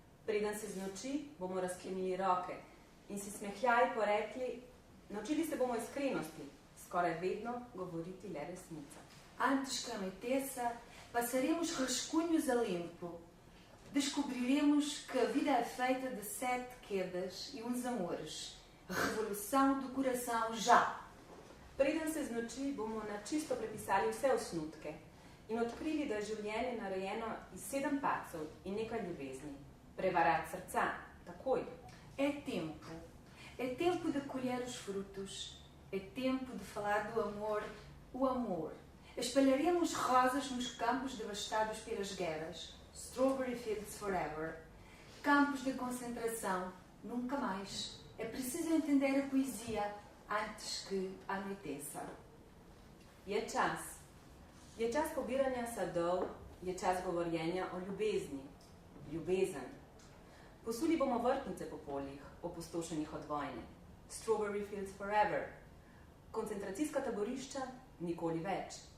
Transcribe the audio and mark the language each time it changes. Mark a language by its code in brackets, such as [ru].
[sl] Preden se znoči, bomo razklenili roke in si smehljaj porekli, naučili se bomo iskrenosti, skoraj vedno govoriti le resnica. [pt] Antes que anoiteça, passaremos rascunhos a limpo. Descobriremos que a vida é feita de 7 quedas e uns amores. Revolução do coração já. [sl] Preden se znoči, bomo na čisto prepisali vse osnutke in odkrili, da je življenje narejeno iz 7 pacov in nekaj ljubezni. Prevarat srca, takoj. [pt] É tempo de colher os frutos, é tempo de falar do amor, o amor. Espalharemos rosas nos campos devastados pelas guerras, strawberry fields forever. Campos de concentração, nunca mais. É preciso entender a poesia antes que anoiteça. [sl] Je čas pobiranja sadov, je čas govorjenja o ljubezni, ljubezen. Posuli bomo vrtnice po poljih, opustošenih od vojne. Strawberry fields forever. Koncentracijska taborišča nikoli več.